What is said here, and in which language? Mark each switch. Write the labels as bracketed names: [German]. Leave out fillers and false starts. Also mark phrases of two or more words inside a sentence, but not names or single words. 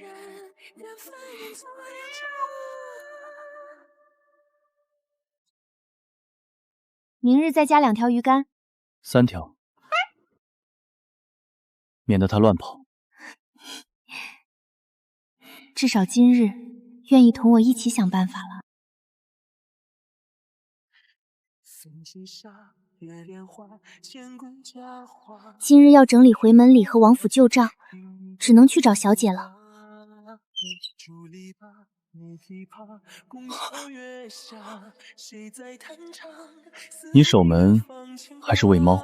[Chinese] 明日再加2條魚竿。 3條，免得他亂跑。至少今日願意同我一起想辦法了。今日要整理回门礼和王府旧账，只能去找小姐了。你守门还是喂猫？